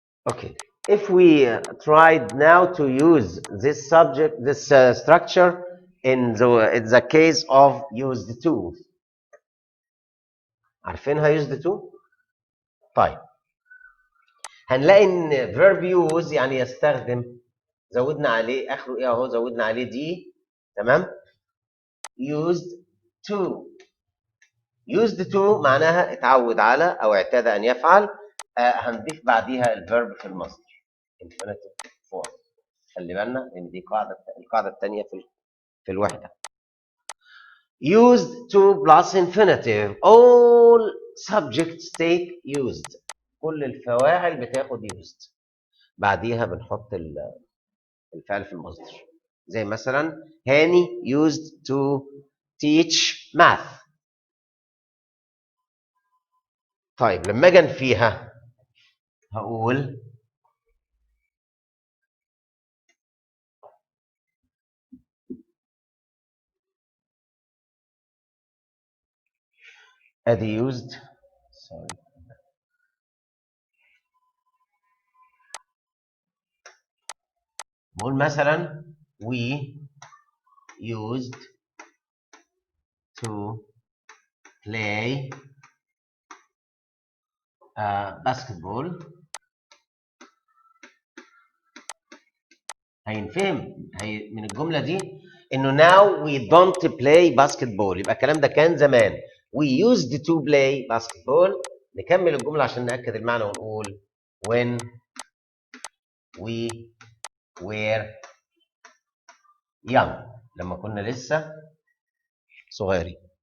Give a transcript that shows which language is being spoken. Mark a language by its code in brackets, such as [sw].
[en] Okay, if we tried now to use this subject, this structure in the case of used to. [ar] عارفينها used to؟ طيب هنلاقي ان verb use يعني يستخدم، زودنا عليه اخره ايه اهو، زودنا عليه دي، تمام؟ used to. used to معناها اتعود على او اعتاد ان يفعل. هنضيف بعديها الفيرب في المصدر infinitive form. خلي بالنا ان دي القاعده الثانيه في الوحده. [en] used to plus infinitive. all subjects take used. [ar] كل الفواعل بتاخد used. بعديها بنحط الفعل في المصدر. زي مثلا [en] هاني used to teach math. [ar] طيب لما اجي فيها هقول ادي used. [en] sorry. [ar] بقول مثلا [en] we used to play basketball. [ar] هينفهم من الجمله دي انه [en] now we don't play basketball، [ar] يبقى الكلام ده كان زمان. [en] we used to play basketball. [ar] نكمل الجمله عشان ناكد المعنى ونقول [en] when we were young. [ar] لما كنا لسه صغيرين.